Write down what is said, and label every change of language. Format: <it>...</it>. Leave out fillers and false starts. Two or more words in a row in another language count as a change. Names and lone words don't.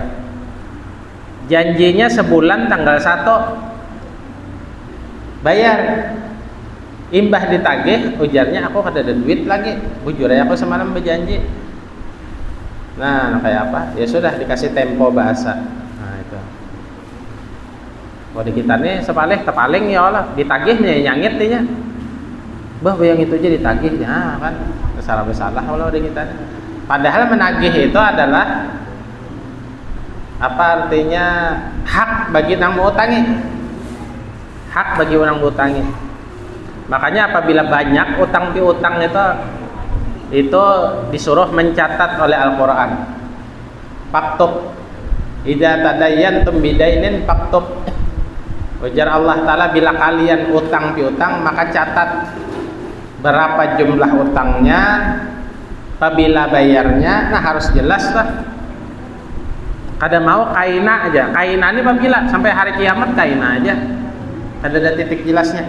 <bjn>Janjinya sebulan tanggal 1 bayar, imbah ditagih ujarnya aku kada ada duit lagi, bujur ya aku semalam berjanji. Nah kayak apa? Ya sudah dikasih tempo bahasa. Nah itu. Kalau di kita nih sepalih tepaling</bjn> <ar>ya Allah,</ar> <bjn>ditagihnya nyangit dia. Bah yang itu aja ditagih ya kan, salah kalau di kita. Padahal menagih itu adalah apa artinya? Hak bagi nang mau utangi. Hak bagi orang utangi. Makanya apabila banyak utang piutang itu disuruh mencatat oleh Al-Qur'an.</bjn> <ar>فاكتبوا إذا تداينتم بدين فاكتبوا.</ar> <bjn>Ujar Allah Ta'ala, bila kalian utang piutang maka catat berapa jumlah utangnya, apabila bayarnya, nah harus jelas lah. Kada mau kaina aja, kaina ini apabila sampai hari kiamat kaina aja, kada ada titik jelasnya.</bjn>